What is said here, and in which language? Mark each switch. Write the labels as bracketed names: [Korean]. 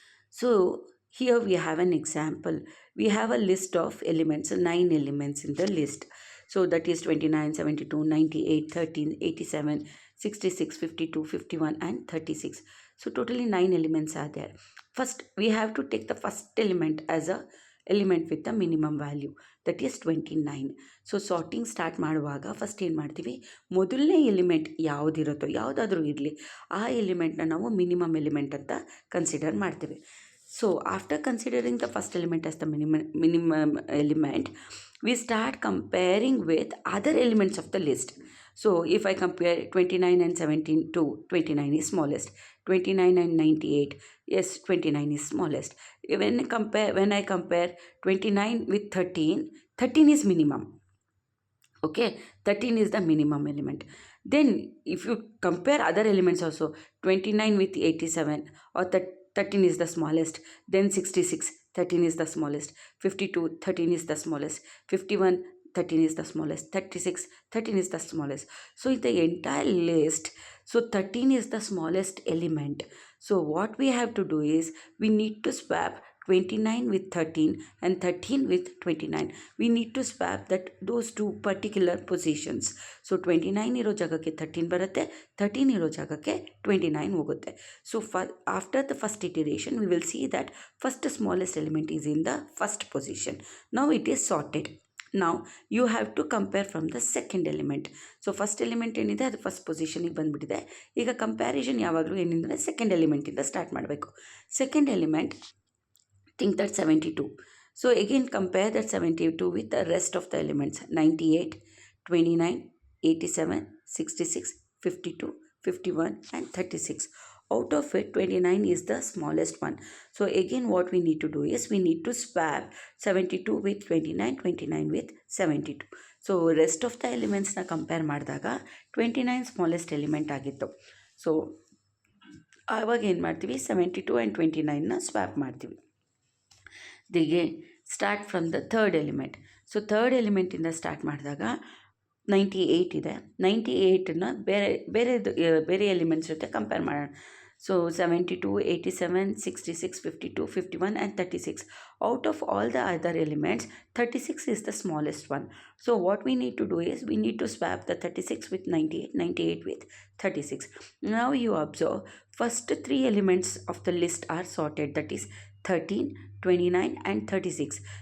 [English] So here we have an example. We have a list of elements, 9 elements in the list. So that is 29, 72, 98, 13, 87, 66, 52, 51 and 36. So totally 9 elements are there. First, we have to take the first element as a element with the minimum value, that is 29. [Kannada] So sorting start ಮಾಡುವಾಗ first ಏನು ಮಾಡ್ತೀವಿ, ಮೊದಲನೇ element ಯಾವುದಿರುತ್ತೋ ಯಾವುದಾದ್ರೂ ಇರಲಿ ಆ ಎಲಿಮೆಂಟ್ನ ನಾವು minimum element ಅಂತ consider ಮಾಡ್ತೀವಿ. [English] So after considering the first element as the minimum element, we start comparing with other elements of the list. So if I compare 29 and 17 to 29 is smallest, 29 and 98, yes 29 is smallest. When I compare 29 with 13, 13 is minimum. Okay, 13 is the minimum element. Then if you compare other elements also, 29 with 87 or 13 is the smallest, then 66, 13 is the smallest, 52, 13 is the smallest, 51, 13 is the smallest, 36, 13 is the smallest. So in the entire list, so 13 is the smallest element. So what we have to do is we need to swap 29 with 13 and 13 with 29. We need to swap that those two particular positions. [Kannada] So 29 ಇರೋ ಜಾಗಕ್ಕೆ 13 ಬರುತ್ತೆ, 13 ಇರೋ ಜಾಗಕ್ಕೆ 29 ಹೋಗುತ್ತೆ. [English] So after the first iteration, we will see that first smallest element is in the first position. Now it is sorted. Now you have to compare from the second element. [Kannada] So first element ಏನಿದೆ ಅದು first ಪೊಸಿಷನಿಗೆ ಬಂದುಬಿಟ್ಟಿದೆ. ಈಗ comparison ಯಾವಾಗಲೂ ಏನಿಂದರೆ second ಎಲಿಮೆಂಟಿಂದ start ಮಾಡಬೇಕು. [English] ಸೆಕೆಂಡ್ ಎಲಿಮೆಂಟ್, think that 72. So again compare that 72 with the rest of the elements, 98, 29, 87, 66, 52, 51 and 36. Out of it, 29 is the smallest one. So again what we need to do is we need to swap 72 with 29, 29 with 72. So rest of the elements [Kannada] na compare ಮಾಡಿದಾಗ 29 smallest element ಆಗಿತ್ತು. So ಆವಾಗ ಏನು ಮಾಡ್ತೀವಿ, 72 and 29ನ swap ಮಾಡ್ತೀವಿ. ದಿಗೆ [English] Start from the third element. [Kannada] So third ಎಲಿಮೆಂಟಿಂದ start ಮಾಡಿದಾಗ 98 ಇದೆ, 98ನ ಬೇರೆ elements ಜೊತೆ ಕಂಪೇರ್ ಮಾಡೋಣ. So 72, 87, 66, 52, 51 and 36. [English] Out of all the other elements, 36 is the smallest one. So what we need to do is we need to swap the 36 with 98, 98 with 36. Now you observe, first three elements of the list are sorted, that is 13, 29 and 36.